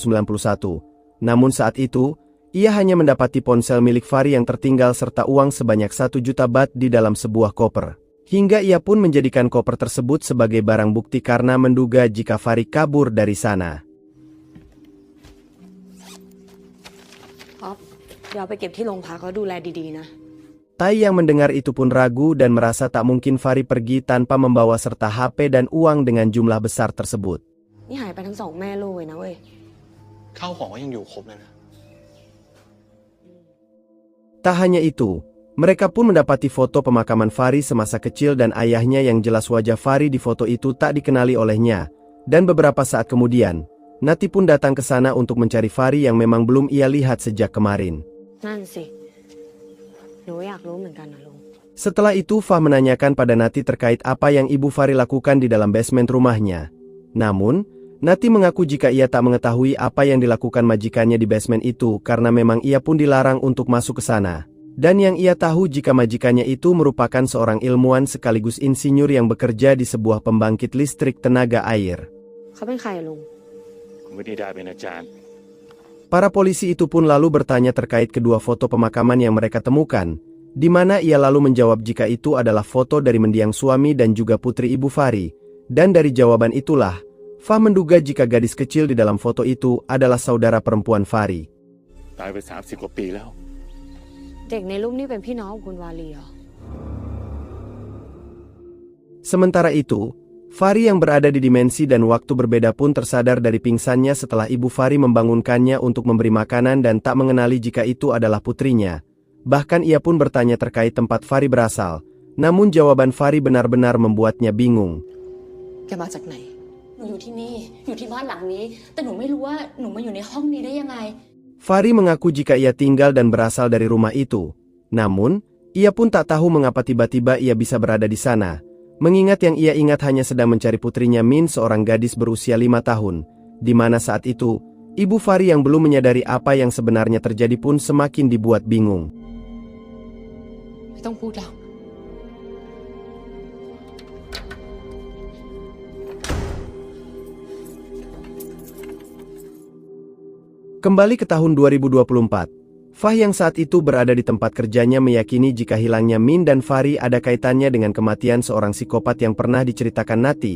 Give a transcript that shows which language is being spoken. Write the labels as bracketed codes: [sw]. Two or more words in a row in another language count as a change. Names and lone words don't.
[id] Namun saat itu, ia hanya mendapati ponsel milik Fari yang tertinggal serta uang sebanyak 1 juta baht di dalam sebuah koper. Hingga ia pun menjadikan koper tersebut sebagai barang bukti karena menduga jika Fari kabur dari sana. [th] อ๊อฟเดี๋ยวเอาไปเก็บที่โรงพักแล้วดูแลดีๆนะ [id] Tai yang mendengar itu pun ragu dan merasa tak mungkin Fari pergi tanpa membawa serta HP dan uang dengan jumlah besar tersebut. [th] นี่หายไปทั้งสองแม่ลูกเลยนะเว้ย ข้าวของก็ยังอยู่ครบเลยนะ [id] Tak hanya itu, mereka pun mendapati foto pemakaman Fari semasa kecil dan ayahnya yang jelas wajah Fari di foto itu tak dikenali olehnya. Dan beberapa saat kemudian, Nati pun datang ke sana untuk mencari Fari yang memang belum ia lihat sejak kemarin. [th] นั่นสิหนูอยากรู้เหมือนกันนะลุง [id] Setelah itu Fah menanyakan pada Nati terkait apa yang Ibu Fari lakukan di dalam basement rumahnya. Namun, Nati mengaku jika ia tak mengetahui apa yang dilakukan majikannya di basement itu karena memang ia pun dilarang untuk masuk ke sana. Dan yang ia tahu jika majikannya itu merupakan seorang ilmuwan sekaligus insinyur yang bekerja di sebuah pembangkit listrik tenaga air. [th] เขาเป็นใครอะลุง คุณวินิดาเป็นอาจารย์ [id] Para polisi itu pun lalu bertanya terkait kedua foto pemakaman yang mereka temukan, di mana ia lalu menjawab jika itu adalah foto dari mendiang suami dan juga putri Ibu Fari, dan dari jawaban itulah, Fah menduga jika gadis kecil di dalam foto itu adalah saudara perempuan Fari. [th] ตายไป30 กว่าปีแล้ว เด็กในรูปนี่เป็นพี่น้องของคุณวาลีเหรอ [id] Sementara itu, Fari yang berada di dimensi dan waktu berbeda pun tersadar dari pingsannya setelah Ibu Fari membangunkannya untuk memberi makanan dan tak mengenali jika itu adalah putrinya. Bahkan ia pun bertanya terkait tempat Fari berasal, namun jawaban Fari benar-benar membuatnya bingung. [th] แกมาจากไหน หนูอยู่ที่นี่ อยู่ที่บ้านหลังนี้ แต่หนูไม่รู้ว่าหนูมาอยู่ในห้องนี้ได้ยังไง [id] Fari mengaku jika ia tinggal dan berasal dari rumah itu. Namun, ia pun tak tahu mengapa tiba-tiba ia bisa berada di sana. Mengingat yang ia ingat hanya sedang mencari putrinya Min, seorang gadis berusia 5 tahun, di mana saat itu, Ibu Fari yang belum menyadari apa yang sebenarnya terjadi pun semakin dibuat bingung. [th] ไม่ต้องพูดแล้ว [id] Kembali ke tahun 2024, Fah yang saat itu berada di tempat kerjanya meyakini jika hilangnya Min dan Fari ada kaitannya dengan kematian seorang psikopat yang pernah diceritakan Nati.